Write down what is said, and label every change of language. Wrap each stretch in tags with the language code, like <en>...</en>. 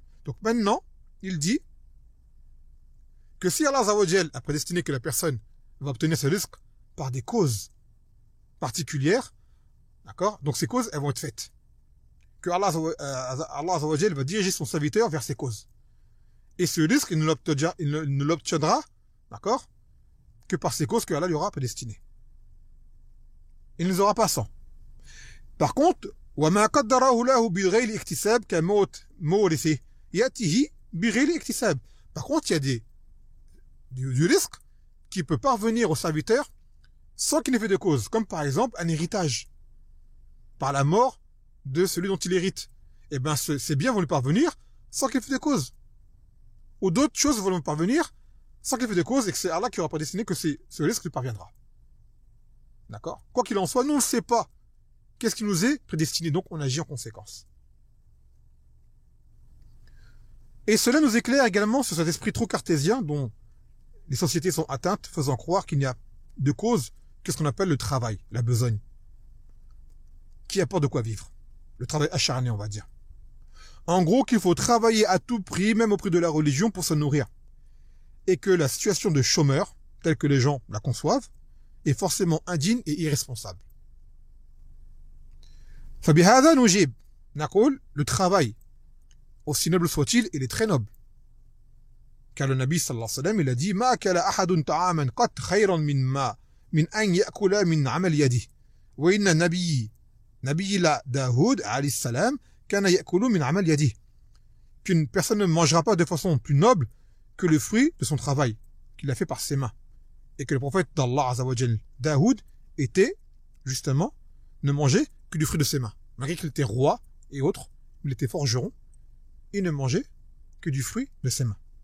<fr>Donc maintenant, il dit que si Allah Azza wa Jal a prédestiné que la personne va obtenir ce risque par des causes particulières, d'accord? Donc ces causes, elles vont être faites. Que Allah Azza wa Jal va diriger son serviteur vers ces causes. Et ce risque, il ne l'obtiendra, d'accord? Que par ces causes que Allah lui aura prédestinées. Il ne les aura pas sans. Par contre,</fr> <ar>وَمَا قَدَّرَهُ لَهُ بِغَيْرِ اكْتِسَابٍ كَمَوْتِ مَوْرِثِهِ يَأْتِهِ بِغَيْرِ اكْتِسَابٍ.</ar> <fr>Par contre, il y a du risque qui peut parvenir au serviteur sans qu'il ait fait de cause, comme par exemple un héritage par la mort de celui dont il hérite. Eh bien, ces biens vont lui parvenir sans qu'il ait fait de cause. Ou d'autres choses vont lui parvenir sans qu'il ait fait de cause et que c'est Allah qui aura prédestiné que ce risque lui parviendra. D'accord? Quoi qu'il en soit, nous on ne sait pas qu'est-ce qui nous est prédestiné, donc on agit en conséquence. Et cela nous éclaire également sur cet esprit trop cartésien dont les sociétés sont atteintes, faisant croire qu'il n'y a de cause que ce qu'on appelle le travail, la besogne, qui apporte de quoi vivre. Le travail acharné, on va dire. En gros, qu'il faut travailler à tout prix, même au prix de la religion, pour se nourrir. Et que la situation de chômeur, telle que les gens la conçoivent, est forcément indigne et irresponsable.</fr> <ar>فبهذا نجيب نقول</ar> <fr>le travail, aussi noble soit-il, il est très noble. Car le Nabi sallallahu alayhi wa sallam, il a dit</fr> <ar>ما أكل أحد طعاما قط خيرا من أن يأكل من عمل يده وإن نبي الله داود عليه السلام كان يأكل من عمل يده.</ar> <fr>Qu'une personne ne mangera pas de façon plus noble que le fruit de son travail qu'il a fait par ses mains. Et que le prophète d'Allah Azza wa Jal, Daoud, était, justement, ne mangeait que du fruit de ses mains. Malgré qu'il était roi et autres, il était forgeron, il ne mangeait que du fruit de ses mains.</fr>